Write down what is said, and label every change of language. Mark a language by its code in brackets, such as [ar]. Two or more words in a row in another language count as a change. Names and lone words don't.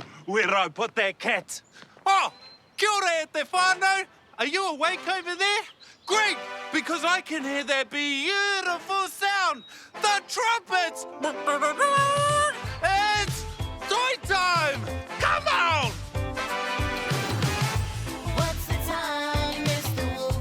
[en] where I put that cat. [mi] Oh, kia ora, [en] Stefano. Are you awake over there? Great, because I can hear that beautiful sound. The trumpets. It's toy time. Come on. What's the time, Mr. Wolf?